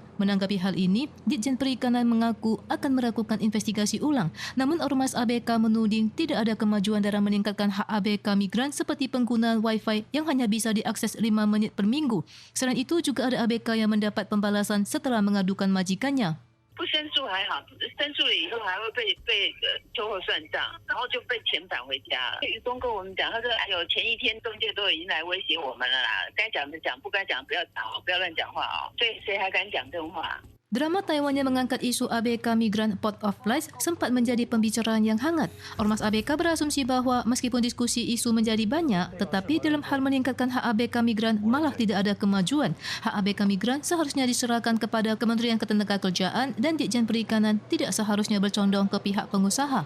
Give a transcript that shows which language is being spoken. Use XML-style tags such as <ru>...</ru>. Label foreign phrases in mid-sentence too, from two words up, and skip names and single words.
<id>Menanggapi hal ini, Ditjen Perikanan mengaku akan melakukan investigasi ulang. Namun Ormas ABK menuding tidak ada kemajuan dalam meningkatkan hak ABK migran seperti penggunaan Wi-Fi yang hanya bisa diakses 5 menit per minggu. Selain itu, juga ada ABK yang mendapat pembalasan setelah mengadukan majikannya.</id> <zh>不申诉还好，申诉了以后还会被秋后算账，然后就被遣返回家了。渔工跟我们讲，他说：“哎呦，前一天中介都已经来威胁我们了啦，该讲的讲，不该讲不要讲哦，不要乱讲话哦。” 所以谁还敢讲真话？</zh> <id>Drama Taiwan yang mengangkat isu ABK Migran Port of Lies sempat menjadi pembicaraan yang hangat. Ormas ABK berasumsi bahwa meskipun diskusi isu menjadi banyak, tetapi dalam hal meningkatkan hak ABK Migran malah tidak ada kemajuan. Hak ABK Migran seharusnya diserahkan kepada Kementerian Ketenagakerjaan dan Ditjen Perikanan, tidak seharusnya bercondong ke pihak pengusaha.</id>